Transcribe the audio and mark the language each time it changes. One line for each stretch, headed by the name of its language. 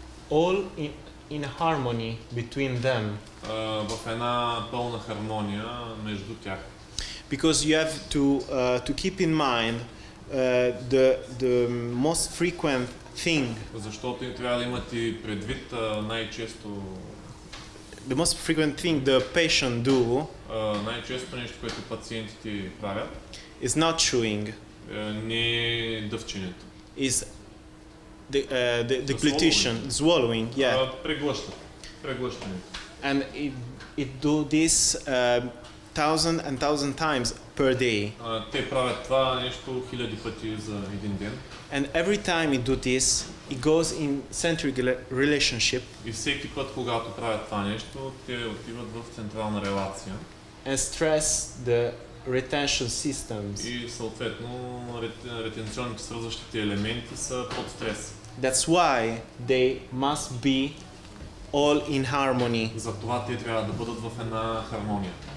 English: all in harmony between them,
Bulgarian: В една пълна хармония между тях.
English: because you have to keep in mind the most frequent thing,
Bulgarian: Защото трябва да имате предвид най-често
English: the patient do
Bulgarian: най-често нещо, което пациентите правят,
English: is not chewing,
Bulgarian: не е дъвченето.
English: is the deglutition, Swallowing. swallowing, yeah.
Bulgarian: Преглъщането.
English: And it do this 1,000 times per day.
Bulgarian: Те правят това нещо хиляди пъти за един ден.
English: And every time it do this, it goes in centric relationship
Bulgarian: И всеки път, когато правят това нещо, те отиват в централна релация.
English: and stress the retention systems.
Bulgarian: И съответно ретенционните свързващите елементи са под стрес.
English: That's why they must be all in harmony
Bulgarian: Затова те трябва да бъдат в една хармония